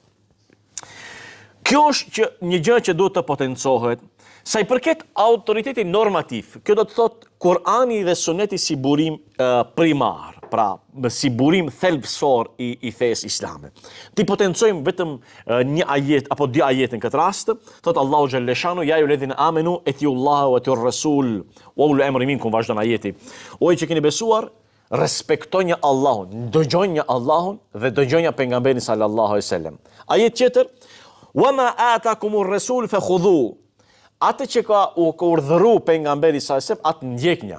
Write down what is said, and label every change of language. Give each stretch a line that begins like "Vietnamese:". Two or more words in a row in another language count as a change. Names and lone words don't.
Albanian: Kjo është që një gjë që duhet të potencohet, sa i përket autoritetit normativ. Kjo do të thotë Kur'ani dhe Suneti si burim primar, pra si burim thelbësor i fesë islame. Ti potencojmë vetëm një ajet apo dy ajete në këtë rast, thotë Allahu
Arabic: جل شأنه يا أيها الذين آمنوا أطيعوا الله وأطيعوا الرسول وأولي الأمر منكم,
Albanian: vazhdon ajeti. O që keni besuar, respektoni Allahun, dëgjoni Allahun dhe dëgjoni pejgamberin
Arabic: صلى الله عليه وسلم.
Albanian: Ajet tjetër,
Arabic: وما آتاكم الرسول فخذوه.
Albanian: Atë që ka urdhëruar pejgamberi
Arabic: صلى الله عليه وسلم,
Albanian: atë ndjeknja.